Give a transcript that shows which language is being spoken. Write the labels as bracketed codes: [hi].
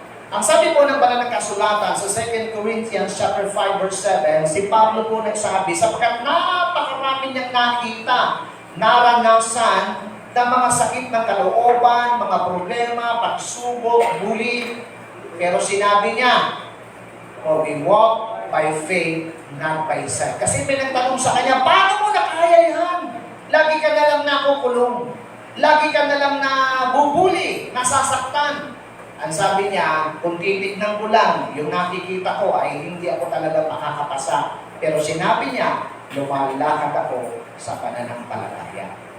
[tl] Ang sabi po ng banal na kasulatan sa 2 Corinthians chapter 5 verse 7, si Pablo po nagsabi, sapagkat napakarami niyang nakita, naranasan ng mga sakit ng kalooban, mga problema, pagsubok, bully. Pero sinabi niya, [en] for we walk by faith, not by sight. [tl] Kasi may nagtanong sa kanya, paano mo nakaya yan? Lagi ka na lang nakukulong. Lagi ka na lang nabubuli, nasasaktan. Ang sabi niya, kung titignan ko lang, yung nakikita ko ay hindi ako talaga makakapasa. Pero sinabi niya, lumalakad ako sa pananampalataya.